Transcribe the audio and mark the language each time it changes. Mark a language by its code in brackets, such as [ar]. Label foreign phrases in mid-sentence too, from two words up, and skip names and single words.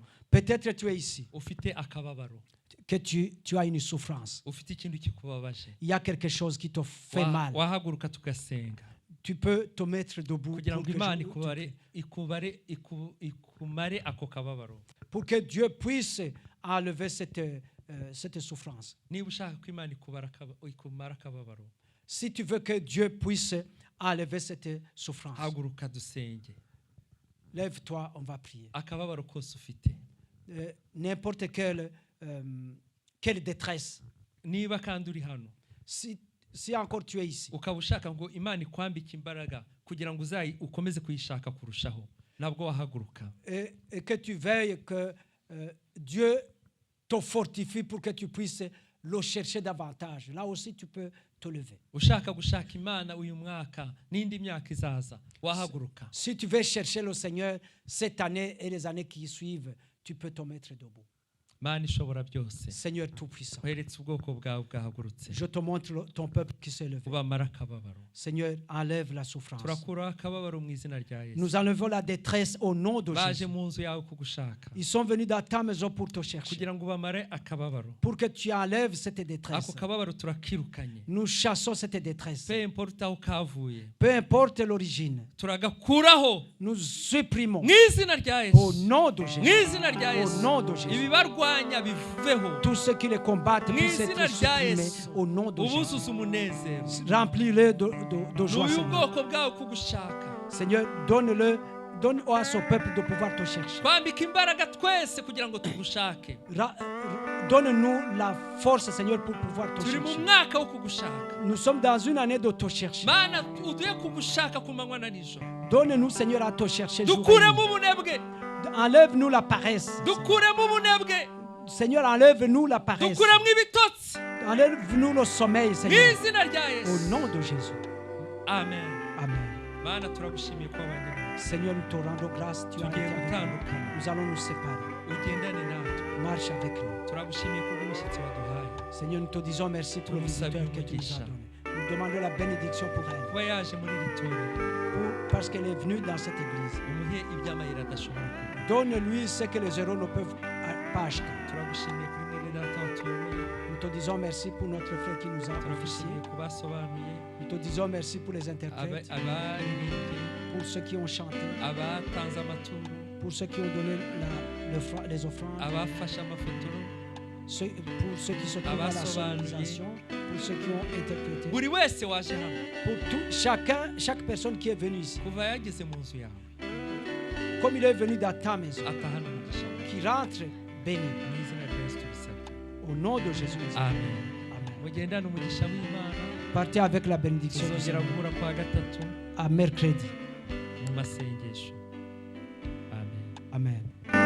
[fr] Peut-être tu es ici, [rw] Ufite akababaro. [fr] que tu as une souffrance. [rw] Ufite ikintu kikubabaje. [fr] Il y a quelque chose qui te fait mal. [rw] Wahaguruka tugasenga. [fr] Tu peux te mettre debout [rw] Kugira [fr] pour [rw] ngo [fr] que, [rw] Imana ikumare ako kababaro. [fr] pour que Dieu puisse enlever cette souffrance. [rw] Niba ushaka ko Imana ikumara akababaro. [fr] Si tu veux que Dieu puisse enlever cette souffrance, [rw] Haguruka dusenge. [fr] lève-toi, on va prier. [rw] Akababaro kose ufite. [fr] N'importe quelle détresse. [rw] Niba kandi uri hano. [fr] Si encore tu es ici, [rw] Ukaba ushaka ngo Imana ikwambike imbaraga kugira ngo ukomeze kuyishaka kurushaho. Nabwo wahaguruka. [fr] et que tu veilles que Dieu te fortifie pour que tu puisses le chercher davantage. Là aussi, tu peux te lever. [rw] Ushaka gushaka Imana uyu mwaka n'indi myaka izaza wahaguruka. [fr] Si tu veux chercher le Seigneur cette année et les années qui suivent, tu peux te mettre debout. [rw] Mana ishobora byose. [fr] Seigneur Tout-Puissant, [rw] Weretse ubwoko bwawe bwahagurutse. [fr] je te montre ton peuple qui s'est levé. [rw] Ubamara akababaro. [fr] Seigneur, enlève la souffrance. [rw] Turakuraho akababaro mu izina rya Yesu. [fr] Nous enlevons la détresse au nom de [rw] Baje [fr] Jésus. [rw] mu nzu yawe kugushaka. [fr] Ils sont venus dans ta maison pour te chercher, [rw] Kugira ngo ubamare akababaro. [fr] pour que tu enlèves cette détresse. [rw] Ako kababaro turakirukanye. [fr] Nous chassons cette détresse. Peu importe [rw] aho kavuye. [fr] Peu importe l'origine, [rw] Turagakuraho [fr] nous supprimons [rw] mu izina rya [fr] au [rw] Yesu. [fr] nom de [rw] Mu [fr] Jésus. [rw] izina rya [fr] Au [rw] Yesu. [fr] nom de Jésus. [rw] Ibibarwanya biveho. [fr] Tous ceux qui les combattent puissent [rw] Mwizina [fr] être [rw] rya [fr] supprimés [rw] Yesu. [fr] au nom de Jésus. [rw] Ubuzuza umunezero. [fr] Remplis-les de joie, [rw] N'uyu [fr] Seigneur. [rw] bwoko bwawe kugushaka. [fr] Seigneur, donne à son peuple de pouvoir te chercher. [rw] Twambika imbaraga twese kugira ngo tugushake. [fr] Donne-nous la force, Seigneur, pour pouvoir te [rw] turi mu [fr] chercher. [rw] mwaka wo kugushaka [fr] Nous sommes dans une année de te chercher. [rw] mana uduhe kugushaka ku manywa na nijoro [fr] Donne-nous, Seigneur, à te chercher. jour et [rw] dukuremo [fr] nuit. [rw] ubunebwe [fr] Enlève-nous la paresse. [rw] dukuremo ubunebwe [fr] Seigneur, enlève-nous la paresse. [rw] dukuremo ibitotsi [fr] Enlève-nous le sommeil, [rw] mu [fr] Seigneur. [rw] izina rya [fr] Au [rw] yesu [fr] nom de Jésus. [rw] amen [fr] Amen. [rw] mana turagushimiye ko wabanye natwe [fr] Seigneur, nous te rendons grâce. Tu as été [rw] tugiye [fr] avec nous. [rw] gutandukana [fr] Nous allons nous séparer. [rw] ugendane natwe [fr] Marche avec nous. [rw] turagushimiye ko bw'umushyitsi waduhaye [fr] Seigneur, nous te disons merci pour le visiteur que tu nous as donné. Nous demandons la bénédiction pour elle. [rw] kuba yaje muri iri torero [fr] Parce qu'elle est venue dans cette église. [rw] umuhe iby'amayira adashobora kuba [fr] Donne-lui ce que les héros ne peuvent pas acheter. [rw] turagushimiye kuri mwene data watuyoboye [fr] Nous te disons merci pour notre frère qui nous a officié. [rw] turagushimiye ku basobanuye [fr] Nous te disons merci pour les interprètes, [rw] abaririmbye [fr] pour ceux qui ont chanté, [rw] abatanze amaturo [fr] pour ceux qui ont donné les offrandes, [rw] abafashe amafotoro [fr] pour ceux qui se trouvent à la sonorisation, pour ceux qui ont interprété, [rw] buri wese waje hano [fr] pour chaque personne qui est venue ici. [rw] kuva yageze mu nzu yawe [fr] Comme il est venu dans ta maison, [rw] atahana umugisha wawe [fr] qui rentre béni. [rw] mu izina rya yesu tubisabye [fr] Au nom de Jésus. [rw] amen [fr] Amen. [rw] mugendane umugisha w'imana [fr] Partez avec la bénédiction du [rw] tuzongera [fr] Seigneur. [rw] guhura kwa gatatu [fr] À mercredi. [rw] mu masengesho amen [fr] Amen.